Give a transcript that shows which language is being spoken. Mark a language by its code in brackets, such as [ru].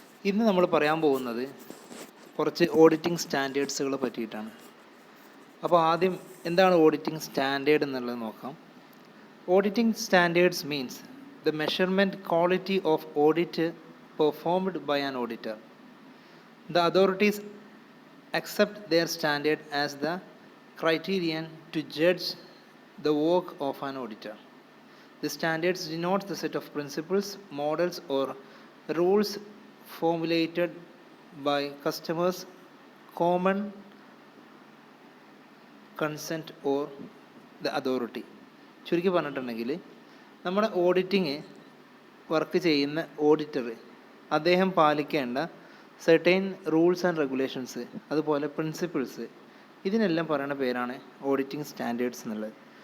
[ml] ഇന്ന് നമ്മൾ പറയാൻ പോകുന്നത് കുറച്ച് ഓഡിറ്റിംഗ് സ്റ്റാൻഡേർഡ്സുകളെ പറ്റിയിട്ടാണ്. അപ്പോൾ ആദ്യം എന്താണ് ഓഡിറ്റിംഗ് സ്റ്റാൻഡേർഡ് എന്നുള്ളത് നോക്കാം. [en] Auditing standards means the measurement quality of audit performed by an auditor. The authorities accept their standard as the criterion to judge the work of an auditor. The standards denote the set of principles, models, or rules formulated by customers, common consent or the authority. [ml] ചുരുക്കി പറഞ്ഞിട്ടുണ്ടെങ്കിൽ നമ്മുടെ auditing work ചെയ്യുന്ന auditor അദ്ദേഹം പാലിക്കേണ്ട certain rules and regulations അതുപോലെ principles ഇതിനെല്ലാം പറയുന്ന പേരാണ് ഓഡിറ്റിംഗ് സ്റ്റാൻഡേർഡ്സ് എന്നുള്ളത്.